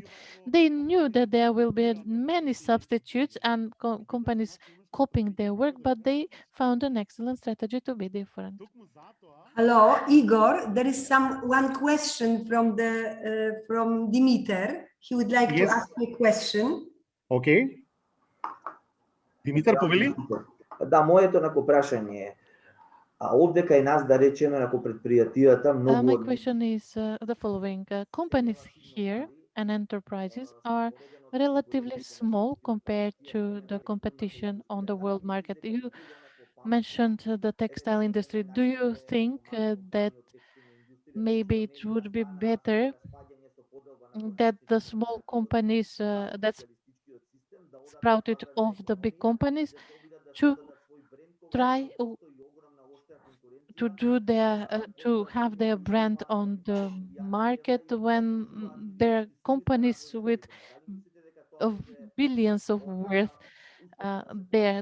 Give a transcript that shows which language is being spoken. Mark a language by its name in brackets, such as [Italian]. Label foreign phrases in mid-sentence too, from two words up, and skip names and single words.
[English] They knew that there will be many substitutes and companies copying their work, but they found an excellent strategy to be different. Hello, Igor. There is one question from Dimitar. He would like to Yes. ask you a question. [Macedonian] Okay. Димитар, повели? Да, моето нако прашање е, овде кај нас, да речеме, нако предпријатијата, многу [English] My [Macedonian] од [English] question is the following. Companies here and enterprises are relatively small compared to the competition on the world market. You mentioned the textile industry. Do you think that maybe it would be better that the small companies that sprouted off the big companies to try to do their to have their brand on the market when there are companies with of billions of worth there?